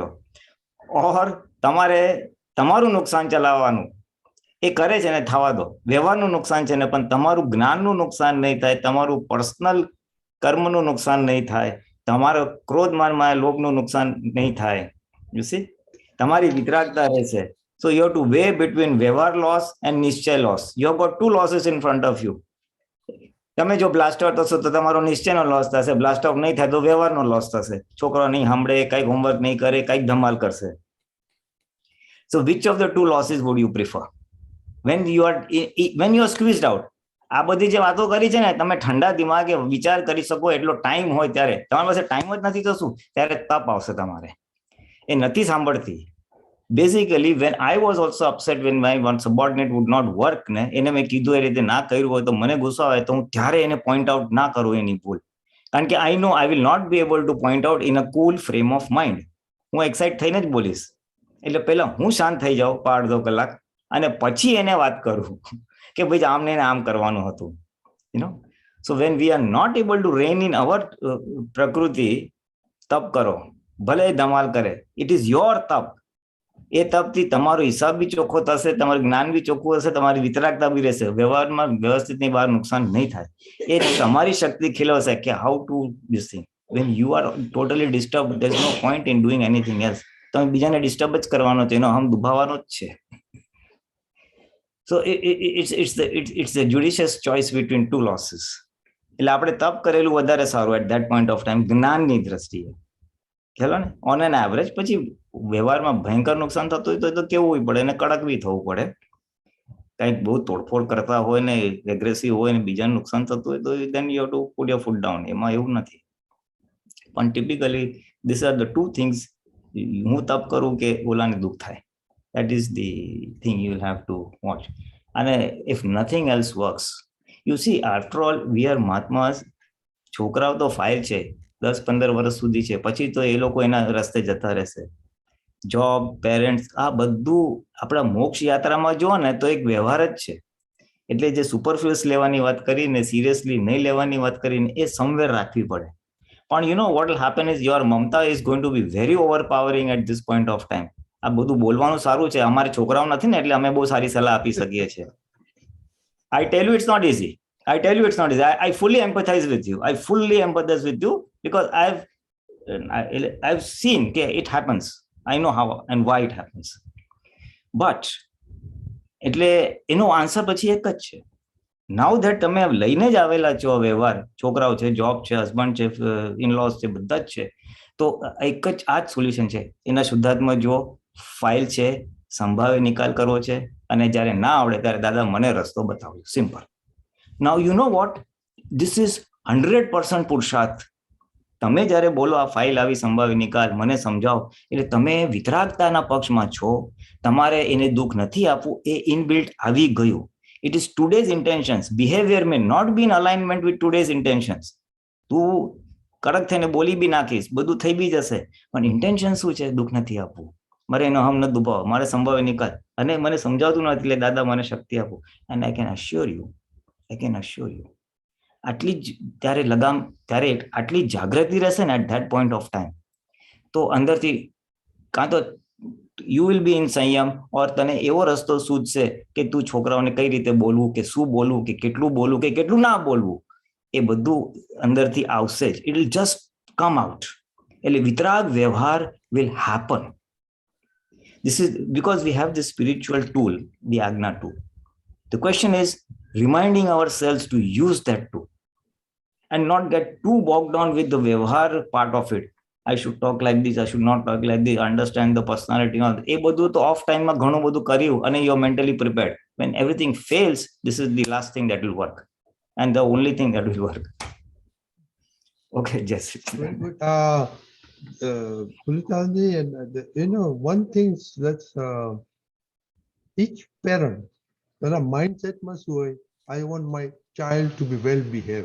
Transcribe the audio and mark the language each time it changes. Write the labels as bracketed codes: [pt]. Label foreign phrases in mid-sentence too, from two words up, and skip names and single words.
[gu] ઓર તમારે તમારું નુકસાન ચલાવવાનું, એ કરે છે ને થવા દો, વ્યવહારનું નુકસાન છે ને, પણ તમારું જ્ઞાનનું નુકસાન નહીં થાય, તમારું પર્સનલ કર્મનું નુકસાન નહીં થાય, તમારો ક્રોધ માનમાં લોભનું નુકસાન નહીં થાય. [en] you see, [gu] તમારી વિતરાગતા રહેશે. [en] So you have to weigh between વ્યવહાર loss and નિશ્ચય loss. You have got 2 losses in front of you. [gu] તમે જો [en] blast out [gu] થશો તો તમારો નિશ્ચયનો લોસ થશે, [en] blast out [gu] નહીં થાય તો વ્યવહારનો લોસ થશે. છોકરો નહીં સાંભળે, કઈક હોમવર્ક નહીં કરે, કઈક ધમાલ કરશે. [en] So which of the 2 losses would you prefer? When you are squeezed out, [gu] આ બધી જે વાતો કરી છે ને, તમે ઠંડા દિમાગે વિચાર કરી શકો એટલો ટાઈમ હોય ત્યારે, તમારી પાસે ટાઈમ જ નથી તો શું, ત્યારે તપ આવશે તમારે. એ નથી સાંભળતી. [en] Basically, when I was also upset when my one subordinate would not work, [gu] ને એને મેં કીધું એ રીતે ના કર્યું હોય તો મને ગુસ્સો આવે, તો હું ત્યારે એને [en] point out [gu] ના કરું એની ભૂલ, કારણ કે [en] I know I will not be able to point out in a cool frame of mind. [gu] હું એક્સાઇટ થઈને જ બોલીશ, એટલે પહેલા હું શાંત થઈ જાઉં 1.5 કલાક અને પછી એને વાત કરું કે ભાઈ આમને આમ કરવાનું હતું. [en] You know, so when we are not able to rein in our પ્રકૃતિ, [gu] તપ કરો, ભલે ધમાલ કરે, [en] it is your તપ. [gu] એ તપથી તમારો હિસાબ બી ચોખ્ખો થશે, તમારું જ્ઞાન બી ચોખ્ખું હશે, તમારી વિતરાગતા બી રહેશે, વ્યવહારમાં વ્યવસ્થિતની બહાર નુકસાન નહીં થાય. એ તમારી શક્તિ ખીલવશે કે [en] how to this thing. When you are totally disturbed, there is no point in doing anything else. [gu] તમે બીજાને ડિસ્ટર્બ જ કરવાનો છે, એનો હમ દુભાવવાનો જ છે. [en] So it's a judicious choice between 2 losses. [gu] એટલે આપણે તપ કરેલું વધારે સારું [en] at that point of time, [gu] જ્ઞાનની દ્રષ્ટિએ. ખ્યાલ ને, [en] on an average. [gu] પછી વ્યવહારમાં ભયંકર નુકસાન થતું હોય તો કેવું પડે, એને કડક બી થવું પડે. કંઈક બહુ તોડફોડ કરતા હોય ને, એગ્રેસિવ હોય ને, બીજાને નુકસાન થતું હોય તો [en] then you have to put your foot down. [gu] એમાં એવું નથી. [en] પણ ટિપિકલી these are the 2 things. [gu] હું તપ કરું કે ઓલાને દુઃખ થાય. [en] That is the thing you will have to watch. And if nothing else works, you see, after all, we are Mahatmas. [gu] છોકરાઓ તો ફાઇલ છે, 10-15 વર્ષ સુધી છે, પછી તો એ લોકો એના રસ્તે જતા રહેશે. જોબ, પેરેન્ટ્સ, આ બધું આપણા મોક્ષ યાત્રામાં જો ને તો એક વ્યવહાર જ છે. એટલે જે સુપરફ્લુઅસ લેવાની વાત કરીને, સિરિયસલી નહીં લેવાની વાત કરીને, એ સમવેર રાખવી પડે. [en] પણ you know what will happen is your Mamta is going to be very overpowering at this point of time. [gu] આ બધું બોલવાનું સારું છે, અમારે છોકરાઓ નથી ને એટલે અમે બહુ સારી સલાહ આપી શકીએ છીએ. [en] I tell you it's not easy. I fully empathize with you. I fully empathize with you because I've seen it happens. I know how and why it happens. [gu] But એટલે એનો આન્સર પછી એક જ છે. [en] now that [gu] તમે લઈને જ આવેલા છો વ્યવહાર, છોકરાઓ છે, જોબ છે, હસબન્ડ છે, ઇનલોઝ છે, બધા જ છે, તો એક જ આ જ સોલ્યુશન છે. એના શુદ્ધાત્મા જુઓ, ફાઇલ છે, સંભાવે નિકાલ કરવો છે, અને જ્યારે ના આવડે ત્યારે દાદા મને રસ્તો બતાવો. [en] Simple. Now you know what, this is 100% પુરુષાર્થ. [gu] તમે જ્યારે બોલો આ ફાઇલ આવી સંભાવે નિકાલ, મને સમજાવો, એટલે તમે વિતરાગતાના પક્ષમાં છો. તમારે એને દુઃખ નથી આપવું, એ ઇનબિલ્ટ આવી ગયું. [en] It is today's intentions. Behavior may not be in alignment with today's intentions. [gu] તું કડક થઈને બોલી બી નાખીશ, બધું થઈ બી જશે, પણ ઇન્ટેન્શન શું છે? દુઃખ નથી આપવું, મારે એનો હમ નથી દુભાવો, મારે સંભાવે નિકાલ, અને મને સમજાવતું નથી એટલે દાદા મને શક્તિ આપો. [en] And I can assure you [gu] આટલી જ ત્યારે લગામ, ત્યારે આટલી જાગૃતિ રહેશે ને [en] at that point of time, [gu] તો અંદરથી કાં તો [en] you will be in [gu] સંયમ, ઓર તને એવો રસ્તો સૂચશે કે તું છોકરાઓને કઈ રીતે બોલવું, કે શું બોલવું, કે કેટલું બોલવું, કે કેટલું ના બોલવું, એ બધું અંદરથી આવશે જ. [en] It will just come out. [gu] એટલે વિતરાગ વ્યવહાર [en] will happen. This is because we have this spiritual tool, the Agna tool. The question is reminding ourselves to use that tool and not get too bogged down with the vyavhar part of it. I should talk like this, I should not talk like this, understand the personality. [gu] એ બધું તો ઓફ ટાઈમમાં ઘણું બધું કર્યું અને [en] you're mentally prepared. When everything fails, this is the last thing that will work and the only thing that will work. Okay, Jess. Pulitanji, and one thing that's each parent, the mindset must be, I want my child to be well behaved.